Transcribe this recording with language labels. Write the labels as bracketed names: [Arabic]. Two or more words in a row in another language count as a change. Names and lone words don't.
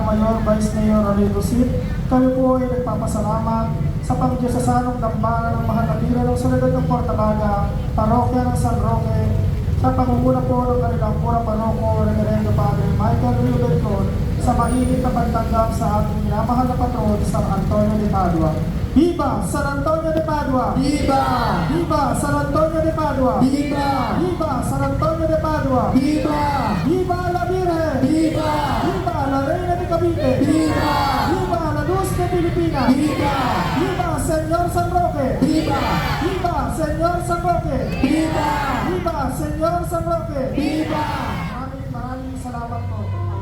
[Filipino] Mayor, [English] Vice Mayor [Filipino] Raleigh Rosit, kami po ay nagpapasalamat sa pangdiyosasanong dambana ng mahal na tira ng Soledad ng Portabaga, Parokya ng San Roque, sa pangunguna po ng kanilang Cura Paroko, [Spanish] Reverendo Padre [Filipino] Michael Rio Beltron, sa mainit na pagtanggap sa ating minamahal na patron, San Antonio de Padua. [Spanish] Viva San Antonio de Padua! Viva! Viva San Antonio de Padua! Viva! Viva San Antonio de Padua! Viva! Viva la Virgen! Viva! Viva la Reina de Cavite! Viva! Viva la Luz de Pilipinas! Viva! Viva Señor San Roque! Viva! Viva Señor San Roque! Viva! Viva Señor San Roque! Viva! [Filipino] Maraming salamat po.